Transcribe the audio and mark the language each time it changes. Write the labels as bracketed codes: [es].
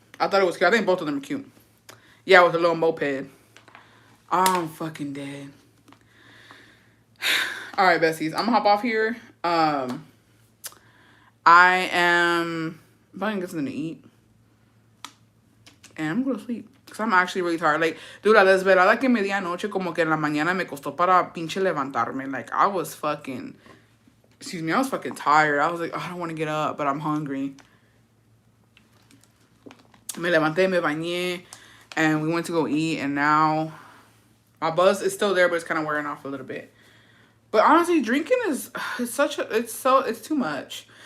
[en] I think both of them are cute. Yeah, with a little moped. I'm fucking dead. All right, Bessies. I'm going to hop off here. I am about to get something to eat. And I'm going to sleep. Because I'm actually really tired. Like, dude, [es] la desvelada que me di anoche como que en la mañana me costó para pinche levantarme. [en] Like, I was fucking tired. I was like, oh, I don't want to get up, but I'm hungry. [es] Me levanté, me bañé, [en] and we went to go eat, and now my buzz is still there, but it's kind of wearing off a little bit. But honestly, drinking it's too much.